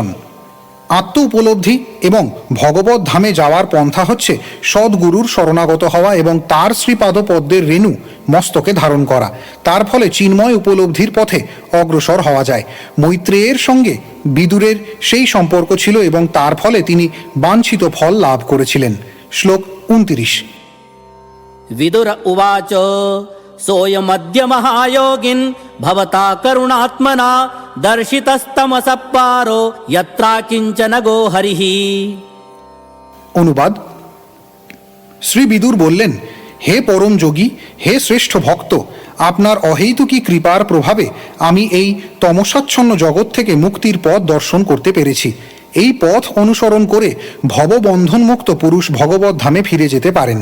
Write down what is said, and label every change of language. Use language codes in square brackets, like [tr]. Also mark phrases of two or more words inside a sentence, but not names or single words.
[bn] আত্ম উপলব্ধি এবং ভগবত ধামে যাওয়ার পন্থা হচ্ছে সদ্গুরুর শরণাগত হওয়া এবং তার শ্রীপাদপদ্মের রেণু মস্তকে ধারণ করা। তার ফলে চিন্ময় উপলব্ধির পথে অগ্রসর হওয়া যায়। মৈত্রেয়ের সঙ্গে বিদুরের সেই সম্পর্ক ছিল এবং তার ফলে তিনি বাঞ্ছিত ফল লাভ করেছিলেন। শ্লোক 29। [sa] विदुर उवाच सोऽयमद्य महायोगिन् भवता करुणात्मना दर्शितस्तमसः पारो यत्रा किञ्चन गोहरिः। [bn] অনুবাদ, শ্রী বিদুর বললেন, হে পরম যোগী, হে শ্রেষ্ঠ ভক্ত, আপনার অহেতুকী কৃপার প্রভাবে আমি এই তমসাচ্ছন্ন জগৎ থেকে মুক্তির পথ দর্শন করতে পেরেছি। এই পথ অনুসরণ করে ভববন্ধনমুক্ত পুরুষ ভগবত ধামে ফিরে যেতে পারেন।